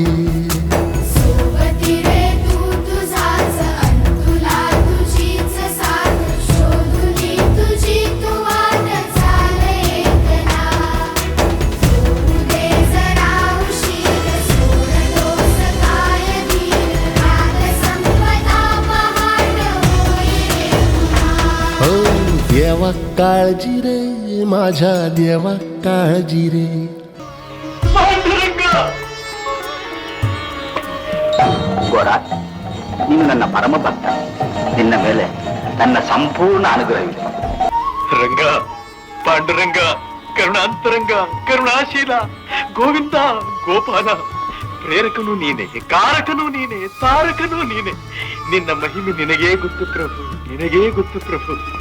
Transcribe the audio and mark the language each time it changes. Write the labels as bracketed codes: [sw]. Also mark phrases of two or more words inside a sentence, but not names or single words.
[mr] सोबती रे तू तुझाच अन तुला तुझीच साथ शोधुनी तुझी तू वाट चाल एकला सोडू दे जरा उशीर सोड दोष काय धीर राग संपदा पहाट होई रे पुन्हा हो देवा काळजी रे माझ्या देवा काळजी रे [kn] ಗೋರ ನೀನು ನನ್ನ ಪರಮ ಭಕ್ತ ನಿನ್ನ ಮೇಲೆ ನನ್ನ ಸಂಪೂರ್ಣ ಅನುಗ್ರಹವಿದೆ ರಂಗ ಪಾಂಡುರಂಗ ಕರುಣಾಂತರಂಗ ಕರುಣಾಶೀಲ ಗೋವಿಂದ ಗೋಪಾಲ ಪ್ರೇರಕನು ನೀನೆ ಕಾರಕನು ನೀನೆ ತಾರಕನು ನೀನೆ ನಿನ್ನ ಮಹಿಮೆ ನಿನಗೇ ಗೊತ್ತು ಪ್ರಭು ನಿನಗೇ ಗೊತ್ತು ಪ್ರಭು